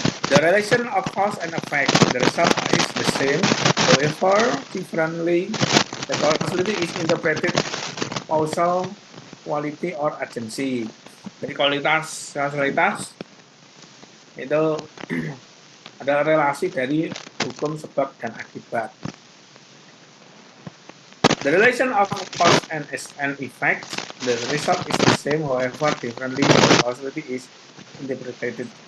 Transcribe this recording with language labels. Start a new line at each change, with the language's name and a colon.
English: The relation of cause and effect, the result is the same, however differently. The causality is interpreted causal quality or agency.
Indonesian: Jadi kausalitas itu adalah relasi dari hukum sebab dan akibat.
English: The relation of cause and effect, the result is the same, however, differently. Causality is interpreted.